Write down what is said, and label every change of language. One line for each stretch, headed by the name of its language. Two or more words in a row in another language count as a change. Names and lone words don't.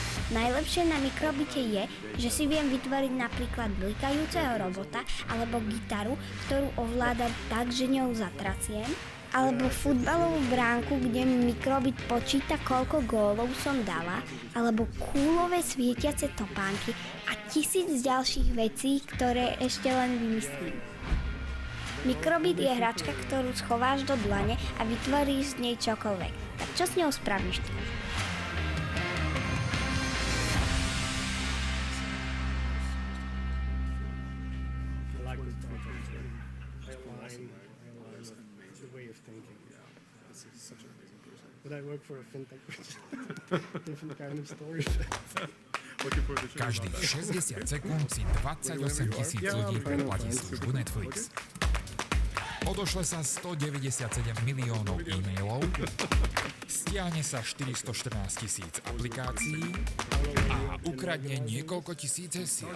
Slovak: Najlepšie na mikrobite je, že si viem vytvoriť napríklad blikajúceho robota alebo gitaru, ktorú ovládam tak, že ňou zatraciem, alebo futbalovú bránku, kde mi mikrobit počíta, koľko gólov som dala, alebo kúlové svietiace topánky a 1000 ďalších vecí, ktoré ešte len vymyslím. Mikrobit je hračka, ktorú schováš do dlane a vytvoríš z nej čokoľvek. Tak čo s ňou spravíš ty?
English: But I work for a fintech, different kind of story.
Slovak: Každých 60 sekúnd si 28 000 ľudí predplatí službu Netflix. Odošle sa 197 miliónov e-mailov, stiahne sa 414 000 aplikácií a ukradne niekoľko tisíc hesiel.